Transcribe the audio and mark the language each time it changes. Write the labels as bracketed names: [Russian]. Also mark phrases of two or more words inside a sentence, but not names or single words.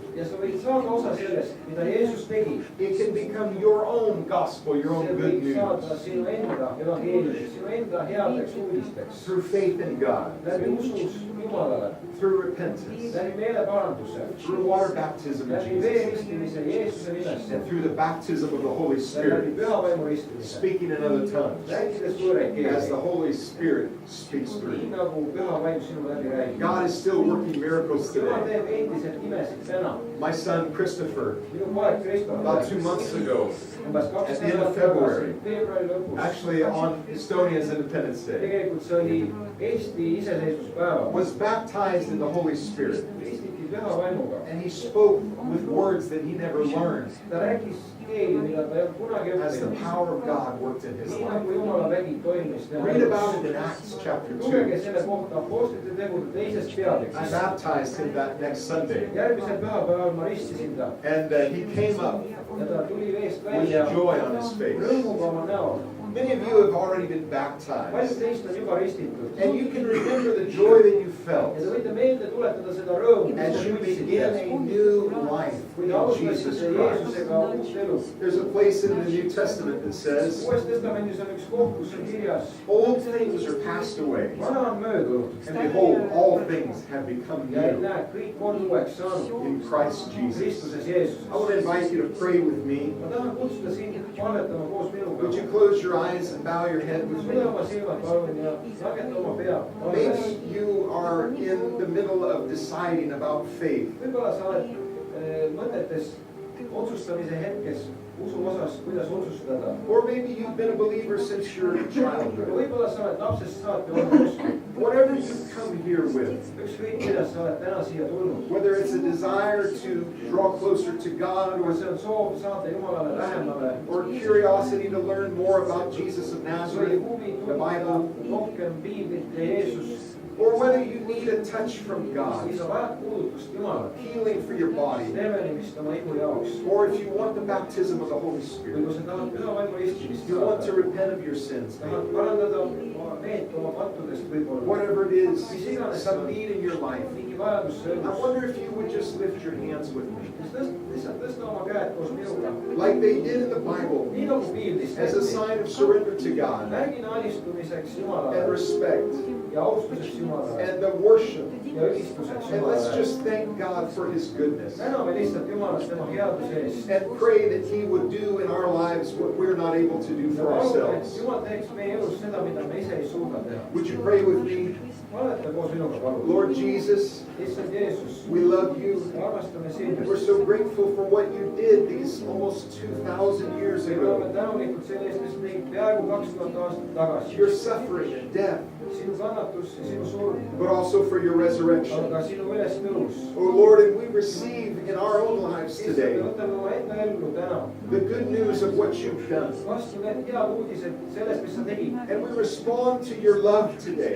[Estonian] ja sa võid saada osa sellest, mida Jeesus tegi. [English] It can become your own gospel, your own [Estonian] see [English] good [Estonian] võib saada [English] news [Estonian] sinu enda evangeeliumiks, sinu enda headeks uudisteks. [English] through faith in God, [Estonian] läbi usus Jumalale, [English] through repentance, [Estonian] läbi meeleparanduse, [English] through water baptism in [Estonian] läbi Jesus, veeristimise Jeesuse nimesse, [English] and through the baptism of the Holy [Estonian] läbi [English] Spirit, [Estonian] pühavaimu ristimise, [English] speaking in other tongues [Estonian] rääkides võõraid [English] as the [Estonian] keeli, [English] Holy Spirit speaks [Estonian] nii [English] through. [Estonian] nagu pühavaim sinu läbi räägib. [English] God is still working miracles [Estonian] Jumal [English] today. [Estonian] teeb endiselt imesid täna. [English] My son Christopher, [Estonian] minu poeg Kristof [English] about 2 months ago, [Estonian] umbes 2 [English] at the end of [Estonian] nädalat [English] February, [Estonian] tagasi, veebruari lõpus, [English] actually on Estonia's Independence Day, [Estonian] tegelikult see oli Eesti iseseisvuspäeval, [English] was baptized in the Holy Spirit. [Estonian] ristiti pühavaimuga. [English] And he spoke with words that he never learned [Estonian] ta rääkis keeli, mida ta ei olnud kunagi [English] as the [Estonian] õppinud. [English] power of God worked in his [Estonian] nii [English] life. [Estonian] nagu Jumala vägi toimis tema [English] Read about it [Estonian] elus. [English] in Acts chapter [Estonian] lugege 2. selle kohta Apostlite tegude teises [English] I [Estonian] peatükis. [English] baptized him that next Sunday. [Estonian] järgmisel pühapäeval ma ristisin ta [English] And he came up [Estonian] ja ta tuli veest [English] with [Estonian] välja [English] joy on his face. [Estonian] rõõmuga oma näol. [English] Many of you have already been [Estonian] paljud [English] baptized. [Estonian] teist on juba ristitud. [English] And you can remember the joy that you felt [Estonian] ja te võite meelde tuletada seda rõõmu, mis [English] as [Estonian] te [English] you begin [Estonian] tundsite, [English] a new life [Estonian] kui te [English] in Jesus [Estonian] alustasite [English] Christ. [Estonian] Jeesusega uut elu. [English] There's a place in the New Testament that says, [Estonian] Uues Testamendis on üks koht, kus on kirjas, [English] old things are passed away, [Estonian] vana on möödunud [English] and behold, all things have become [Estonian] ja [English] new [Estonian] näe, kõik on uueks saanud [English] in Christ Jesus. [Estonian] Kristuses Jeesuses. [English] I want to invite you to pray with me. [Estonian] ma tahan kutsuda sind palvetama koos [English] Would you [Estonian] minuga. [English] close your eyes and bow your head with [Estonian] sulge [English] me? [Estonian] oma silmad palun ja lageta oma pea. [English] Maybe you are in the middle of deciding about faith. [Estonian] võib-olla sa oled mõtetes otsustamise hetkes usu osas, kuidas otsustada. [English] Or maybe you've been a believer since your childhood. [Estonian] võib-olla sa oled lapsest saati olnud usku. [English] Whatever you come here with, [Estonian] ükskõik kuidas sa oled täna siia tulnud. [English] whether it's a desire to draw closer to God [Estonian] kas [English] or, [Estonian] see on soov saada Jumalale lähemale [English] or curiosity to learn more about Jesus of [Estonian] või Nazareth, huvi [English] the [Estonian] tundida [English] Bible, [Estonian] rohkem piiblit ja Jeesust [English] or whether you need a touch from God, [Estonian] või sa vajad puudutust Jumalalt, [English] healing for your body, [Estonian] leevenemist oma ihu jaoks. [English] or if you want the baptism of the Holy [Estonian] või [English] Spirit, [Estonian] kui sa tahad püha vaimu ristimist [English] you want to [Estonian] saada, [English] repent of your sins, [Estonian] tahad parandada oma meelt oma pattudest võib-olla, [English] whatever it is, [Estonian] mis iganes [English] some need in your life, [Estonian] mingi vajadus su [English] I [Estonian] elus, [English] wonder if you would just lift your hands with me, [Estonian] siis lihtsalt tõsta oma käed koos minuga. [English] like they did in the Bible, [Estonian] nii nagu piiblis [English] as a [Estonian] tehti, [English] sign of surrender to God [Estonian] märgina alistumiseks [English] and [Estonian] Jumalale [English] respect [Estonian] ja austuseks Jumalale [English] and the worship. [Estonian] ja ülistuseks [English] And let's [Estonian] Jumalale. [English] just thank God for His goodness [Estonian] täname lihtsalt Jumalast tema headuse eest. [English] and pray that He would do in our lives what we're not able to do [Estonian] ja [English] for [Estonian] palume, et [English] ourselves. [Estonian] Jumal teeks meie elus seda, mida me ise ei suuda teha. [English] Would you pray with me? [Estonian] Paleta koos minuga, palun. [English] Lord Jesus, [Estonian] issand Jeesus, [English] we love you. [Estonian] me armastame sind. [English] We're so grateful for what you did these almost 2,000 years [Estonian] me oleme [English] ago. [Estonian] tänulikud selle eest, mis tegi peaaegu 2000 aastat tagasi. [English] Your suffering and death, [Estonian] sinu kannatus ja sinu surm, [English] but also for your resurrection. [Estonian] aga sinu ülestõus. [English] Oh Lord, and we receive in our own lives [Estonian] issand, [English] today [Estonian] me võtame oma enda ellu täna [English] the good news of what you've done. [Estonian] vastu need head uudised sellest, mis sa tegid. [English] And we respond to your love today.